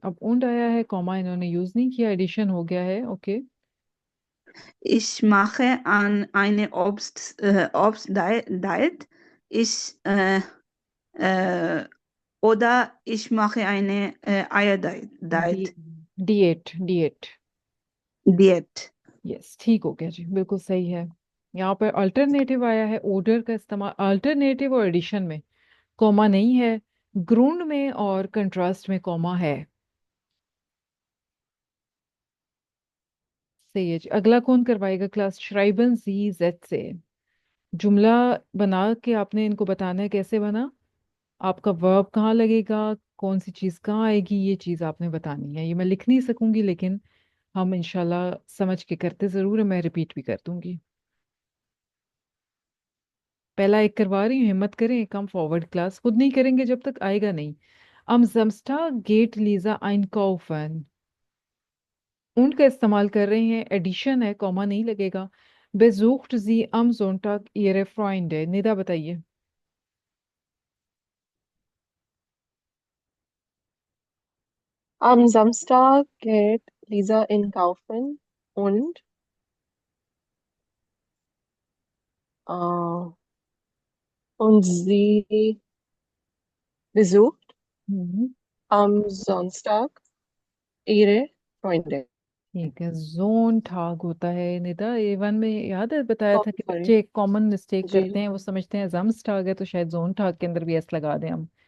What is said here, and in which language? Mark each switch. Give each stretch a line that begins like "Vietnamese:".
Hindi: अब उंड आया है, कॉमा इन्होंने यूज नहीं किया, एडिशन हो गया है। Okay.
German: Ich mache an eine Obst-Diet. Ich, äh, oder ich mache eine डी Eier-Diet. डिएट डिएट। Diät.
Hindi: Yes, ठीक हो गया जी, बिल्कुल सही है। यहाँ पर अल्टरनेटिव आया है, ऑर्डर का इस्तेमाल अल्टरनेटिव और एडिशन में कॉमा नहीं है। ग्रूंड में और कंट्रास्ट में कॉमा है। सही है जी। अगला कौन करवाएगा क्लास? श्राइबन जी जेड से। जुमला बना के आपने इनको बताना है कैसे बना, आपका वर्ब कहाँ लगेगा, कौन सी चीज कहाँ आएगी, ये चीज आपने बतानी है। ये मैं लिख नहीं सकूंगी, लेकिन हम इंशाल्लाह समझ के करते जरूर है। मैं रिपीट भी कर दूंगी। पहला एक करवा रही हूँ, हिम्मत करें,
English: Come forward class.
Hindi: खुद नहीं करेंगे जब तक आएगा नहीं।
German: am Samstag geht Lisa einkaufen।
Hindi: उनका इस्तेमाल कर रहे हैं, एडिशन है, कॉमा नहीं लगेगा।
German: besucht sie am Sonntag ihre Freunde।
Hindi: Nida बताइए।
German: Am Samstag geht Lisa in Kaufen äh, und sie besucht हम्म। am Sonntag ihre Freunde.
Hindi: ठीक है, जोन ठाक होता है निदा। ए वन में याद है बताया Oh, था कि
English: sorry.
Hindi: बच्चे एक कॉमन मिस्टेक जी करते हैं, वो समझते हैं जम्स ठाक है तो शायद जोन ठाक के अंदर भी एस लगा दें हम।